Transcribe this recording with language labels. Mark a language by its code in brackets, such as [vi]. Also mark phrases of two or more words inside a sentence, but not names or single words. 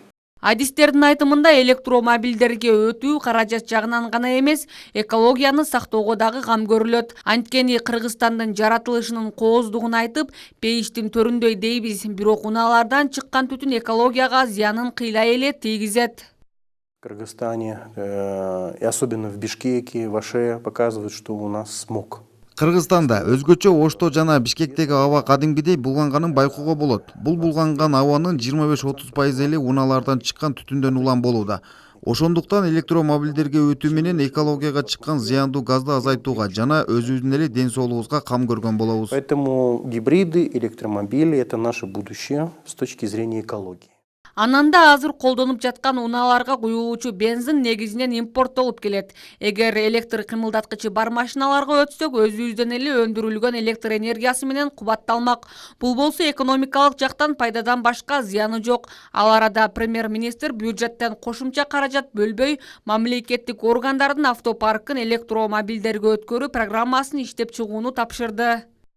[ky] Адистердин айтымында электромобилдерге өтүү каражат жагынан гана эмес, экологияны сактоого дагы кам көрүлөт. Анткени Кыргызстандын жаратылышынын кооздугун айтып, пейиштин төрүндөй дейбиз, бирок унаалардан чыккан түтүн экологияга зыянын кыйлай эле тийгизет. [ru] В Кыргызстане, и особенно в Бишкеке, в Аше, показывают, что у нас смог. [ky] Кыргызстанда өзгөчө Ошто жана Бишкектеги аба кадимгидей булганганын байкоого болот. Бул булганган абанын 25-30% эле унаалардан чыккан түтүндөн улам болууда. Ошондуктан электромобилдерге өтүү менен экологияга чыккан зыяндуу газды азайтууга жана өзүбүздүн эле ден соолугубузга кам көргөн болобуз. [ru] Поэтому гибриды, электромобили – это наше будущее с точки зрения экологии. [ky] Ананда азыр колдонуп жаткан унааларга куюлуучу бензин негизинен импорттолуп келет. Эгер электр кымылдаткычы бар машиналарга өтсөк, өзүбүздөн эле өндүрүлгөн электр энергиясы менен кубатталмак. Бул болсо экономикалык жактан пайдадан башка зыяны жок. Ал арада премьер-министр бюджеттен кошумча каражат бөлбөй, мамлекеттик органдардын автопаркын электромобилдерге өткөрүү программасын иштеп чыгууну тапшырды.